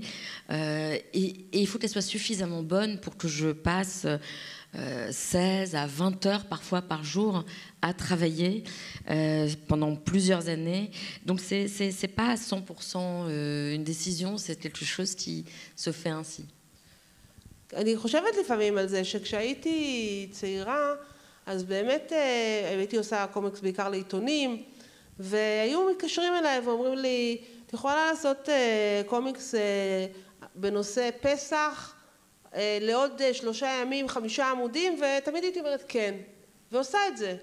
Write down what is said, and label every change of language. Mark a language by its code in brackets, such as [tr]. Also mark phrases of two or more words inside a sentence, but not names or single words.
[fr] Et il faut qu'elle soit suffisamment bonne pour que je passe 16 à 20 heures parfois par jour à travailler pendant plusieurs années. Donc c'est pas à 100% une décision, c'est quelque chose qui se fait ainsi. [he] אני חושבת לפעמים על זה שכשהייתי צעירה, אז באמת הייתי עושה קומיקס בעיקר לעיתונים, והיו מתקשרים אליי ואומרים לי, את יכולה לעשות קומיקס בנושא פסח לעוד 3 ימים, 5 עמודים, ותמיד הייתי אומרת כן, ועושה את זה.